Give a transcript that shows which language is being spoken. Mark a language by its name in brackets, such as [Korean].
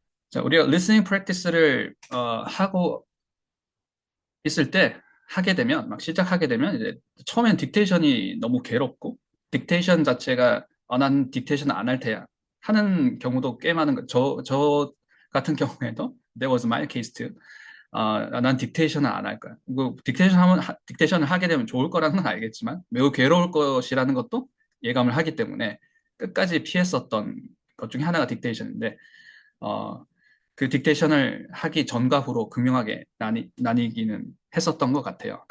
[Korean] 자, 우리가 listening practice를 하고 있을 때 하게 되면 막 시작하게 되면 이제 처음엔 딕테이션이 너무 괴롭고 딕테이션 자체가 난 딕테이션 안 할 테야 하는 경우도 꽤 많은 거. 저 같은 경우에도 [English] there was my case too. [Korean] 난 딕테이션을 안 할 거야. 뭐 딕테이션을 하게 되면 좋을 거라는 건 알겠지만 매우 괴로울 것이라는 것도 예감을 하기 때문에 끝까지 피했었던 것 중에 하나가 딕테이션인데 어, 그 딕테이션을 하기 전과 후로 극명하게 나뉘기는 했었던 것 같아요.